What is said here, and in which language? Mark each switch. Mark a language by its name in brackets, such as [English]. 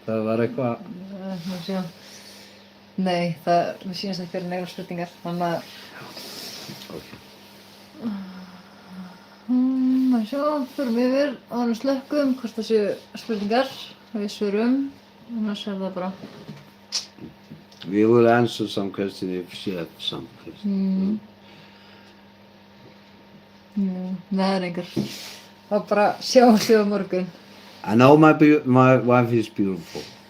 [Icelandic] Það var eitthvað. Nei, mér sýnist ekki fyrir negra spurningar, þannig að förum yfir áður en slökkum hvort það séu spurningar og við svörum, annars það bara. [English] We will answer some questions if you have some questions. [Icelandic] Nei, það engar. Þá bara sjáumst við á morgun. [English] I know my wife is beautiful.